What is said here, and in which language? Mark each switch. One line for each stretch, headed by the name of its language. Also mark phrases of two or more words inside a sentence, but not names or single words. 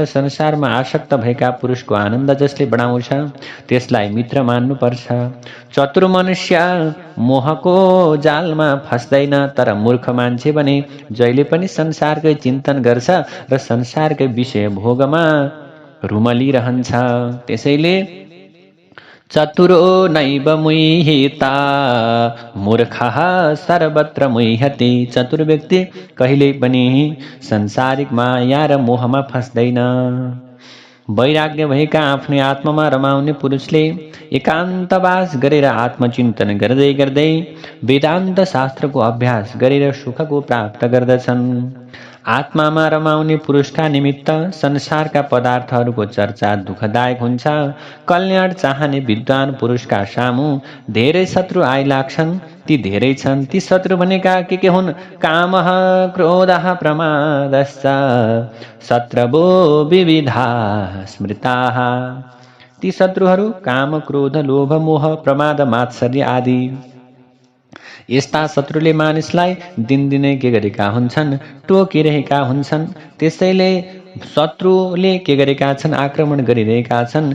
Nepali: संसारमा आसक्त भएका पुरुषको आनन्द जसले बढाउँछ त्यसलाई मित्र मान्नुपर्छ। चतुर मनुष्य मोहको जालमा फस्दैन, तर मूर्ख मान्छे भने जहिले पनि संसारकै चिन्तन गर्छ र संसारकै विषय भोगमा रुमलिरहन्छ।
Sanskrit: त्यसैले चतुरो नैव मुह्येता मूर्खः सर्वत्र मुह्यते।
Nepali: चतुर व्यक्ति कहिल्यै पनि संसारिक माया र मोहमा फस्दैन। वैराग्य भएका आफ्नै आत्मामा रमाउने पुरुषले एकान्तवास गरेर आत्मचिन्तन गर्दै गर्दै वेदान्त शास्त्रको अभ्यास गरेर सुखको प्राप्त गर्दछन्। आत्मामा रमाउने पुरुषका निमित्त संसारका पदार्थहरूको चर्चा दुःखदायक हुन्छ। कल्याण चाहने विद्वान पुरुषका सामु धेरै शत्रु आइलाग्छन्। ती धेरै छन्। ती शत्रु भनेका के हुन्?
Sanskrit: कामः, क्रोधः, प्रमादश्च शत्रवो विविधा स्मृताः।
Nepali: ती शत्रुहरू काम, क्रोध, लोभ, मोह, प्रमाद, मात्सर्य आदि। यस्ता शत्रुले मानिसलाई दिनदिनै के गरेका हुन्छन्? टोकिरहेका हुन्छन्। त्यसैले शत्रुले के गरेका छन्? आक्रमण गरिरहेका छन्।